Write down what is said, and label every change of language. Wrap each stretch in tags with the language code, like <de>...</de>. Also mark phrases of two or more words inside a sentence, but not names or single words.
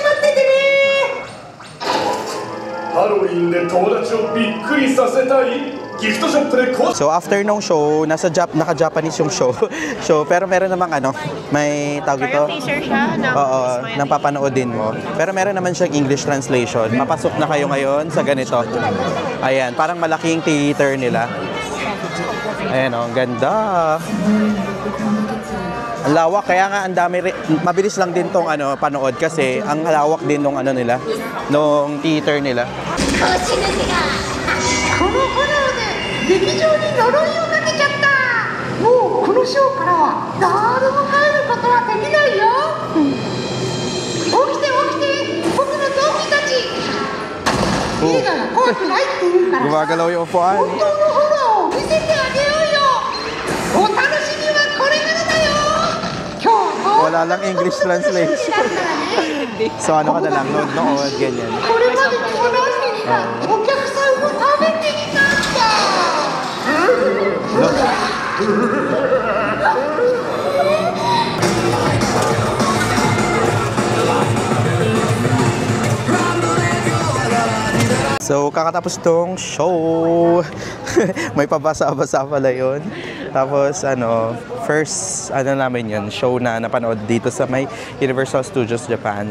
<ja>Halloween で友達をびっくりさせたい</ja> <en>So after</en> <tl>nung show, naka-Japanese yung show. So pero meron namang ano, may tawag ito. Parang teaser siya. Oo, nang papanoodin mo. Pero meron naman siyang</tl> <en>English translation.</en> <tl>Papasok na kayo ngayon sa ganito. Ayan, parang malaking theater nila. Ayan oh, ang ganda. Ang lawak, kaya nga ang dami mabilis lang din tong ano panood kasi ang lawak din nung ano nila, nung theater nila.</tl> <ja>この炎で劇場に呪いをかけちゃった。もうこのショーからは誰も帰ることはできないよ。起きて起きて、僕の同期たち。映画が怖くないって言うからさ、</ja> <tl>Gumagalaw yung upuan.</tl> <ja>本当のホラーを見せてあげようよ。お楽しみはこれからだよ。今日は</ja> <tl>Wala lang</tl> <en>English translation.</en> <tl>So ano ka na lang, nood, ganyan.</tl> <ja>これまでにも何人かお客さんを食べてきたんだ。</ja> <tl>So, kakatapos tong show. May pabasa-basa pala yun. Tapos, first, namin yun, show na napanood dito sa may Universal Studios Japan.</tl>